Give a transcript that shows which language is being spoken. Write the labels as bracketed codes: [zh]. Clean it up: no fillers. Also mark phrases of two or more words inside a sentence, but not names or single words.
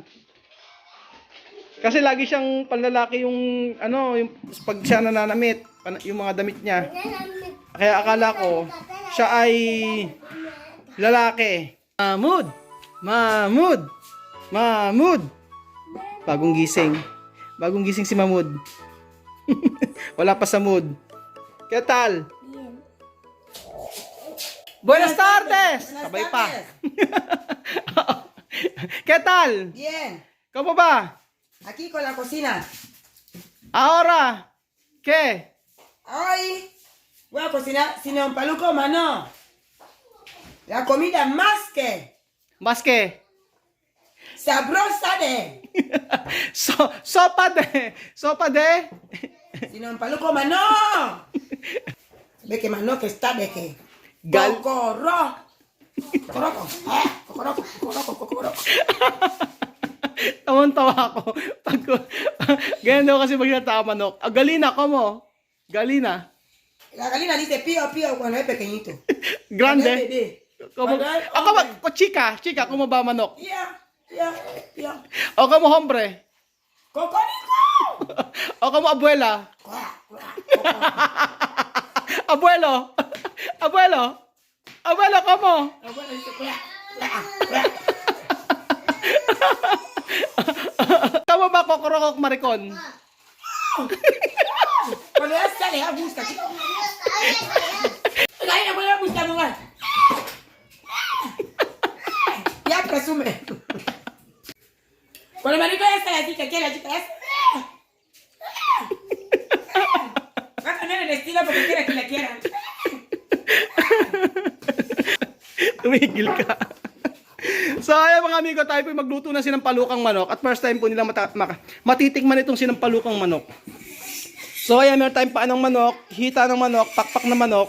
[tl] Kasi lagi siyang panlalaki yung yung pag siya nananamit, yung mga damit niya. Kaya akala ko siya ay lalaki. Mahmud. Bagong gising si Mahmud. Wala pa sa mood. [es] ¿Qué tal? Buenas tardes. [tl] Sabay pa. [es] ¿Qué tal? Bien. ¿Cómo va? Aquí con la cocina. Ahora, ¿qué? Hoy voy a cocinar sinampaluco mano. La comida más que Más que sabrosa de sopa de sinampaluco mano. Ve que mano que está de que Gal- Cocoro. Cocoroco. Cocoroco. [tl] Tawan-tawa ako. Pag, ganyan daw kasi pag natawa manok. [es] Ah, Galina, como? Galina. La gallina dice pío, pío cuando es pequeñito. Cuando es Grande. bebé. Como, Cuando es [tl] ako ba, [es] hombre. chica, como [tl] ba manok? [es] Pío, pío, pío. O como hombre? ¡Cocorico! O como abuela? Cuac, cuac, Abuelo? Abuelo? Abuelo, como? cuac. Bueno, dice cuac, cuac, cuac. [tl] Tama ba kokorokok maricon? [es] Cuando ya sale, ya gusta. La gallina vuelve a buscar lugar. Ya presume. Cuando el marido ya sale así, que quiere la chica, ya va a poner el estilo porque quiere que la quieran. [tl] Tumigil ka. So, ayan mga amigo, tayo po magluto ng sinampalukang manok. At first time po nila matitikman itong sinampalukang manok. So, ayan, meron tayong paan ng manok, hita ng manok, pakpak na manok.